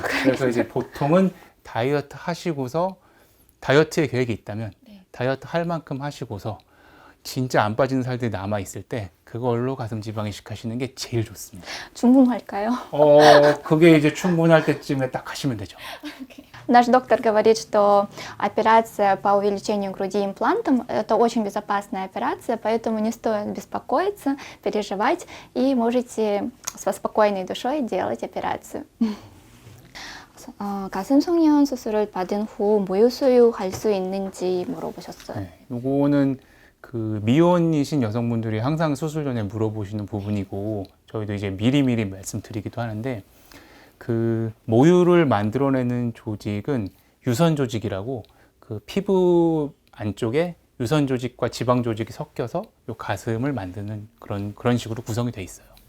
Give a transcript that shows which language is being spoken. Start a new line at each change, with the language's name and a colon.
Korean: 그래서 이제 보통은 다이어트 하시고서 다이어트의 계획이 있다면 다이어트 할 만큼 하시고서 진짜 안 빠지는 살들이 남아 있을 때 그걸로 가슴 지방 이식 하시는 게 제일 좋습니다. 충분할까요? 그게 이제 충분할 때쯤에 딱 하시면 되죠.
Russian: Наш доктор говорит, что операция по увеличению груди имплантом – это очень безопасная операция, поэтому не стоит беспокоиться, переживать, и можете со спокойной душой делать операцию.
Korean: 가슴 성형 수술을 받은 후 모유 수유할 수 있는지 물어보셨어요. 네, 요거는 그 미혼이신 여성분들이 항상 수술 전에 물어보시는 부분이고 저희도 이제 미리미리 말씀드리기도 하는데 그 모유를 만들어내는 조직은 유선 조직이라고 그 피부 안쪽에 유선 조직과 지방 조직이 섞여서 요 가슴을 만드는 그런 식으로 구성이 돼 있어요.